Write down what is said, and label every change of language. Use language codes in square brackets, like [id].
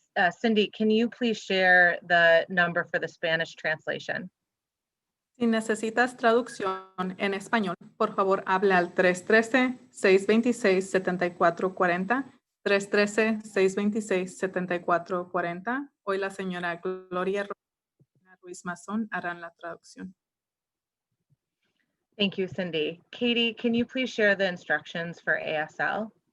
[en] Cindy, can you please share the number for the Spanish translation? [es] Si necesitas traducción en español, por favor, hable al 313-626-7440, 313-626-7440. Hoy la señora Gloria Ruiz Mazón harán la traducción. [en] Thank you, Cindy. Katie, can you please share the instructions for ASL?